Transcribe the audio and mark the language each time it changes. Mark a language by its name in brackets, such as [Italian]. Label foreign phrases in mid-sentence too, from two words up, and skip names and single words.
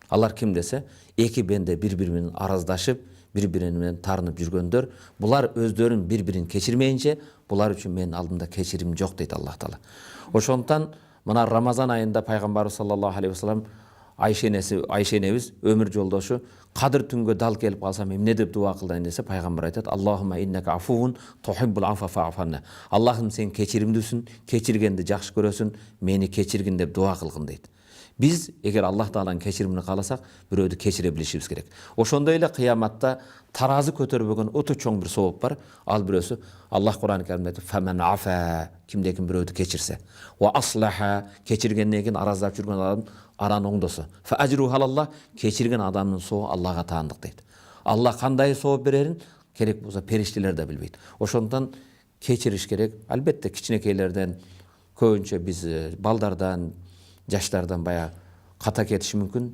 [Kyrgyz] Алар ким десе, эки бенде бири-бири менен араздашып, бири-бири менен тарынып жүргөндөр, булар өздөрүн бири-бирин кечирмейинче, булар үчүн менин алдымда кечирим жок дейт Аллах Таала. Ошондуктан мына Рамазан айында пайгамбарыбыз [Arabic] صلى الله عليه وسلم [Kyrgyz] Айша энебиз өмүр жолдошу кадыр түнгө дал келип калсам эмне деп дуа кылдайын десе, пайгамбар айтат: [Arabic] "اللهم إنك عفو تحب العفو فاعف عنا." [Kyrgyz] Аллахым, сен кечиримдүүсүн, кечиргенди жакшы көрөсүн, мени кечиргин деп дуа кылгын дейт. Биз эгер Аллах Тааланын кечиримин кааласак, бирөөдү кечире билишибиз керек. Ошондой эле кыяматта таразы көтөрбөгөн өтө чоң бир сооп бар. Ал бирөөсү Аллах Кур'ан-ы Каримде айтат: [Arabic] "فمن عفا", [Kyrgyz] кимде ким бирөөдү кечирсе, [Arabic] "وأصلح", [Kyrgyz] кечиргенден кийин араздап жүргөн адам араны оңдосо, [Arabic] "فأجره على الله", [Kyrgyz] кечирген адамдын сообу Аллага таандык дейт. Аллах кандай сооп берерин керек болсо периштелер да билбейт. Ошондуктан кечириш керек. Албетте кичинекейлерден, көбүнчө биз балдардан, жаштардан баягы ката кетиши мүмкүн.